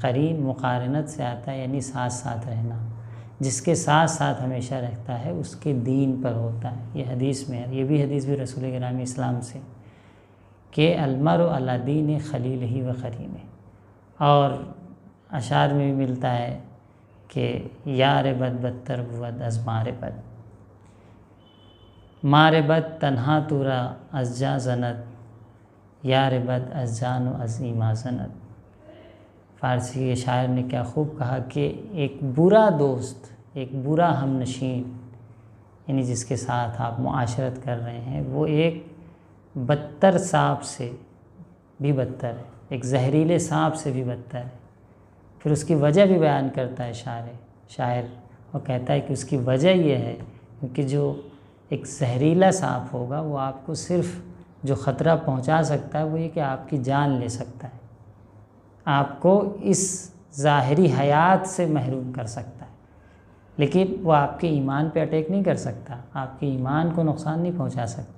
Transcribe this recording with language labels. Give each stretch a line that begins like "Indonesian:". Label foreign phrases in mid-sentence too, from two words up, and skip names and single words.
Urdu: قرین مقارنت سے آتا ہے یعنی ساتھ ساتھ رہنا، جس کے ساتھ ساتھ ہمیشہ رہتا ہے اس کے دین پر ہوتا ہے۔ یہ حدیث میں ہے، یہ بھی حدیث بھی رسول گرامی اسلام سے کہ
Arabic: المرء علی دین خلیلہ و قرینہ،
Persian: اور اشعار میں بھی ملتا ہے کہ یار بد بدتر بود از مار بد، مار بد تنہا تورا از جا زند، یار بد از جان و از ایما زند۔
Urdu: فارسی کے شاعر نے کیا خوب کہا کہ ایک برا دوست، ایک برا ہم نشین، یعنی جس کے ساتھ آپ معاشرت کر رہے ہیں، وہ ایک بدتر سانپ سے بھی بدتر ہے، ایک زہریلے سانپ سے بھی بدتر ہے۔ پھر اس کی وجہ بھی بیان کرتا ہے شاعر، اور کہتا ہے کہ اس کی وجہ یہ ہے کیونکہ جو ایک زہریلا سانپ ہوگا وہ آپ کو صرف جو خطرہ پہنچا سکتا ہے وہ یہ کہ آپ کی جان لے سکتا ہے، آپ کو اس ظاہری حیات سے محروم کر سکتا ہے، لیکن وہ آپ کے ایمان پہ اٹیک نہیں کر سکتا، آپ کے ایمان کو نقصان نہیں پہنچا سکتا۔